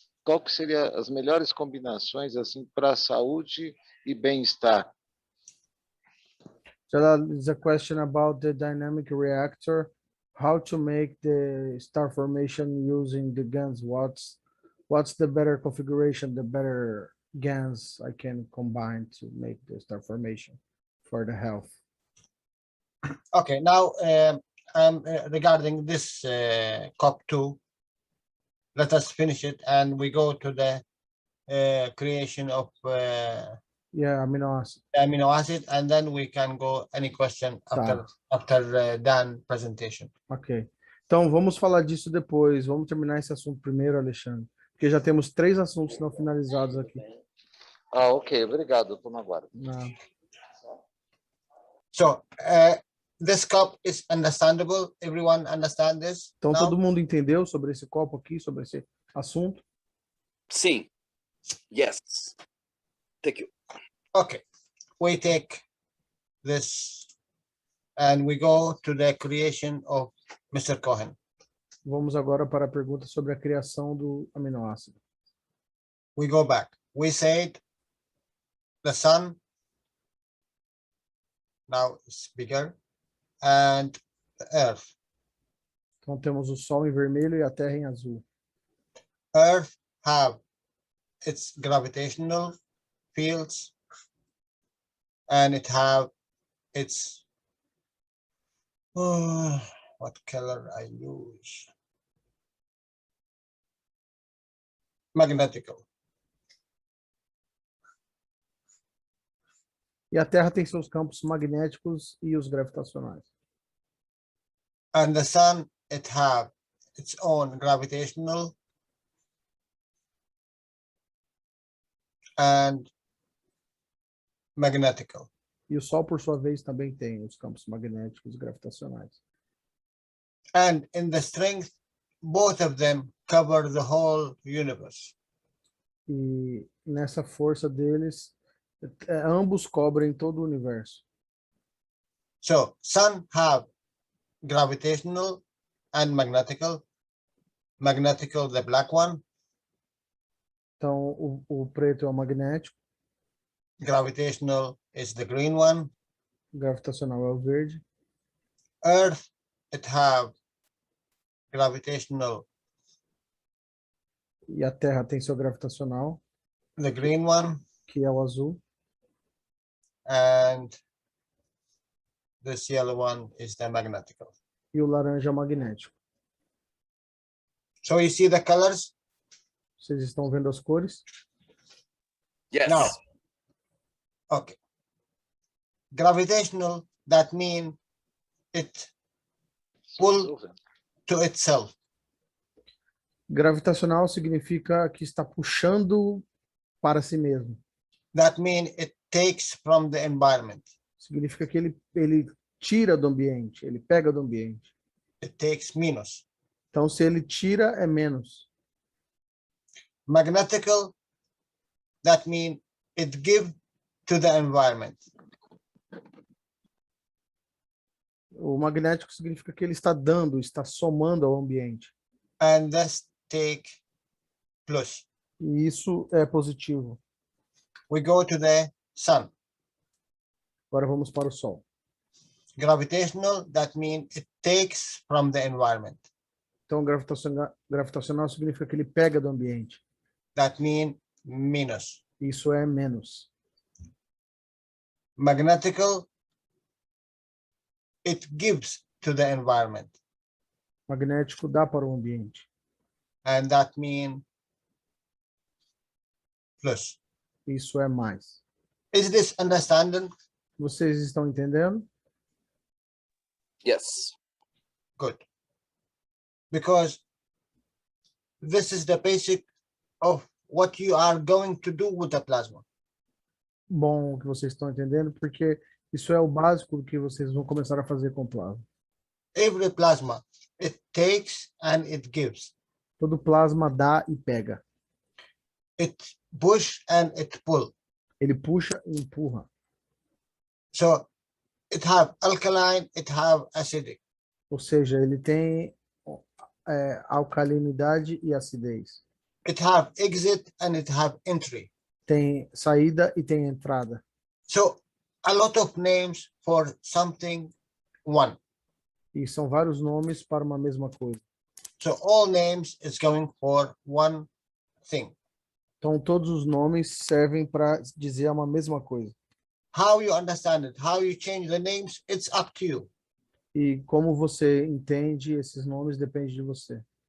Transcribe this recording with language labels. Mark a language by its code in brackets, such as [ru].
[pt] Qual que seria as melhores combinações assim para saúde e bem-estar? [en] Jalal, is a question about the dynamic reactor, how to make the star formation using the GANs. What's the better configuration, the better GANs I can combine to make the star formation for the health? Okay, now regarding this COP2, let us finish it and we go to the creation of amino acid, and then we can go any question after Dan presentation. Ok. [pt] Então vamos falar disso depois. Vamos terminar esse assunto primeiro, Alexandre, porque já temos 3 assuntos não finalizados aqui. Ok, obrigado. Estou na guarda. [en] So this cup is understandable. Everyone understand this? [pt] Então [en] now? [pt] todo mundo entendeu sobre esse copo aqui, sobre esse assunto? Sim. [en] Yes. Thank you. Okay, we take this and we go to the creation of Mr. Cohen. [pt] Vamos agora para a pergunta sobre a criação do aminoácido. [en] We go back. We said the sun now is bigger and the earth. [pt] Então temos o Sol em vermelho e a Terra em azul. [en] Earth have its gravitational fields and it have its what color I use? Magnetical. [pt] E a Terra tem seus campos magnéticos e os gravitacionais. [en] And the sun, it have its own gravitational and magnetical. [pt] E o Sol, por sua vez, também tem os campos magnéticos e gravitacionais. [en] And in the strength, both of them cover the whole universe. [pt] E nessa força deles, ambos cobrem todo o universo. [en] So sun have gravitational and magnetical. Magnetical, the black one. [pt] Então, o preto é o magnético, [en] Gravitational is the green one. [pt] o gravitacional é o verde. [en] Earth, it have gravitational, [pt] E a Terra tem seu gravitacional, [en] the green one, [pt] que é o azul. [en] and this yellow one is the magnetical. [pt] E o laranja é o magnético. [en] So you see the colors? [pt] Vocês estão vendo as cores? [en] Yes. Now, okay. Gravitational, that means it pull to itself. [pt] Gravitacional significa que está puxando para si mesmo. [en] That means it takes from the environment. [pt] Significa que ele tira do ambiente, ele pega do ambiente. [en] It takes minus. [pt] Então, se ele tira, é menos. [en] Magnetical, that means it gives to the environment. [pt] O magnético significa que ele está dando, está somando ao ambiente. [en] And this take plus. [pt] E isso é positivo. [en] We go to the sun. [pt] Agora vamos para o Sol. [en] Gravitational, that means it takes from the environment. [pt] Então, gravitacional significa que ele pega do ambiente. [en] That means minus. [pt] Isso é menos. [en] Magnetical, it gives to the environment. [pt] Magnético dá para o ambiente. [en] And that means plus. [pt] Isso é mais. [en] Is this understanding? [pt] Vocês estão entendendo? [en] Yes. Good. Because this is the basic of what you are going to do with the plasma. [pt] Bom que vocês estão entendendo, porque isso é o básico do que vocês vão começar a fazer com o plasma. [en] Every plasma, it takes and it gives. [pt] Todo plasma dá e pega. [en] It push and it pull. [pt] Ele puxa e empurra. [en] So it have alkaline, it have acidic. [pt] Ou seja, ele tem alcalinidade e acidez. [en] It have exit and it have entry. [pt] Tem saída e tem entrada. [en] So a lot of names for something one. [pt] E são vários nomes para uma mesma coisa. [en] So all names is going for one thing. [pt] Então, todos os nomes servem para dizer uma mesma coisa. [en] How you understand it, how you change the names, it's up to you. [pt] E como você entende esses nomes depende de você.